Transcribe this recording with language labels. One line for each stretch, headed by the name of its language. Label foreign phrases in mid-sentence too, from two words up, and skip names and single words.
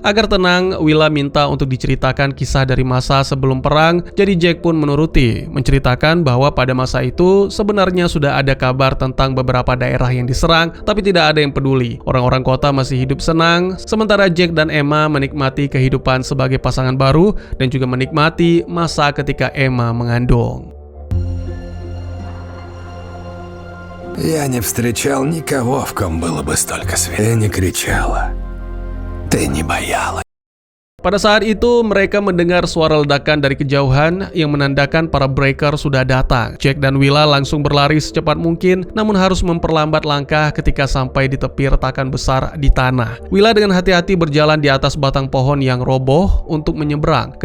Indonesian: Agar tenang, Willa minta untuk diceritakan kisah dari masa sebelum perang, jadi Jack pun menuruti, menceritakan bahwa pada masa itu sebenarnya sudah ada kabar tentang beberapa daerah yang diserang, tapi tidak ada yang peduli. Orang-orang kota masih hidup senang, sementara Jack dan Emma menikmati kehidupan sebagai pasangan baru dan juga menikmati masa ketika Emma mengandung.
Russian: Я не встречал никого, в ком было бы столько света. Ты не кричала. Ты не боялась.
Indonesian: Pada saat itu, mereka mendengar suara ledakan dari kejauhan yang menandakan para breaker sudah datang. Jack dan Willa langsung berlari secepat mungkin, namun harus memperlambat langkah ketika sampai di tepi retakan besar di tanah. Willa dengan hati-hati berjalan di atas batang pohon yang roboh untuk menyeberang.